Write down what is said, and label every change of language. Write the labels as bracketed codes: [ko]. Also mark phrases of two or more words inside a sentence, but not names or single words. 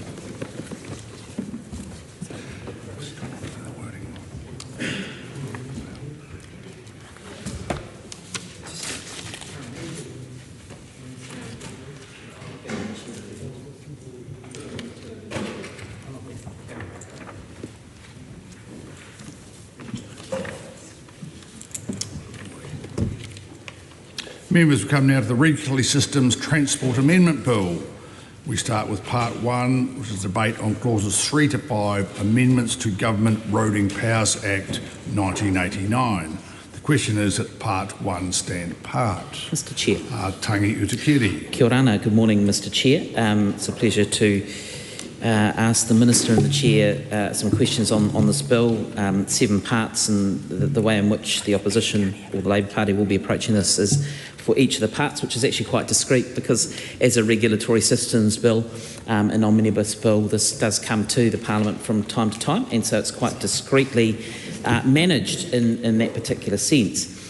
[en] Members, we come now to the Regulatory Systems Transport Amendment Bill. We start with Part 1, which is debate on Clauses 3 to 5, Amendments to Government Roading Powers Act 1989. The question is that Part 1 stand part. Mr Chair. Tangi Utakiri. [mi] Kia ora, [en] good morning, Mr Chair. It's a pleasure to ask the Minister and the Chair some questions on this bill. 7 parts, and the way in which the opposition or the Labour Party will be approaching this is for each of the parts, which is actually quite discreet because as a regulatory systems bill, an omnibus bill, this does come to the Parliament from time to time, and so it's quite discreetly managed in that particular sense.